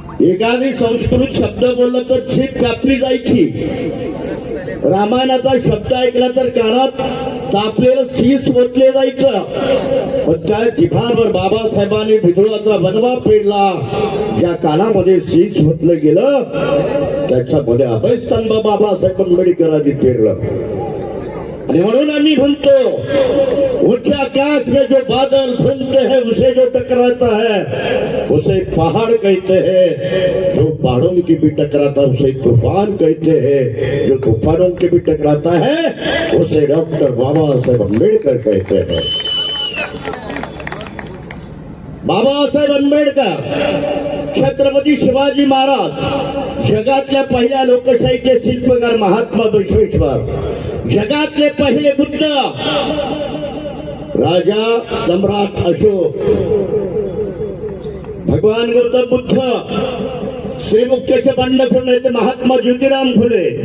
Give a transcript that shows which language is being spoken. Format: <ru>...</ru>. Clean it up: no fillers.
<mr>एखादी संस्कृत शब्द बोलला तर जीभ कापली जायची, रामायणाचा शब्द ऐकला तर कानात तापलेलं शीस ओतले जायचं. पण त्या जिभावर बाबासाहेबांनी विद्रोहाचा बनवा पेरला. ज्या कानामध्ये शीस ओतलं गेलं त्याच्यामध्ये अभयस्तंभ बाबासाहेब आंबेडकरांनी पेरलं. आणि म्हणून आम्ही म्हणतो,</mr> <hi>ऊंचे आकाश में जो बादल घूमते हैं उसे जो टकराता है उसे पहाड़ कहते हैं, जो पहाड़ों की भी टकराता है उसे तूफान कहते हैं, जो तूफानों के भी टकराता है उसे डॉक्टर बाबासाहेब आंबेडकर कहते हैं.</hi> <mr>बाबासाहेब आंबेडकर, छत्रपती शिवाजी महाराज, जगातल्या पहिल्या लोकशाहीचे शिल्पकार महात्मा बसवेश्वर, जगातले पहिले बुद्ध, राजा सम्राट अशोक, भगवान गौतम बुद्ध, श्रीमुक्तीचे बंडखोर नेते महात्मा ज्योतिराम फुले,</mr>